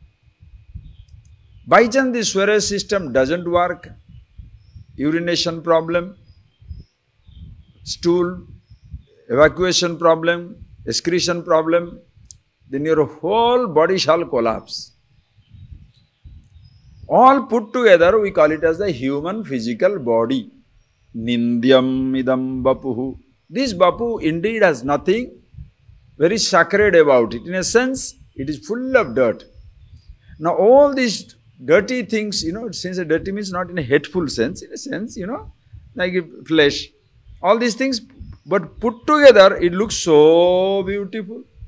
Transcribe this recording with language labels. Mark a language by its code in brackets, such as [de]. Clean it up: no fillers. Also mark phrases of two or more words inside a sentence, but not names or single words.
[en] By chance the sewerage system doesn't work, urination problem, stool, evacuation problem, excretion problem, then your whole body shall collapse. All put together, we call it as the human physical body. [sa] Nindyam idam bapuhu. [en] This bapu indeed has nothing very sacred about it. In a sense, it is full of dirt. Now all these dirty things, since a dirty means not in a hateful sense, in a sense, like flesh. All these things, but put together, it looks so beautiful.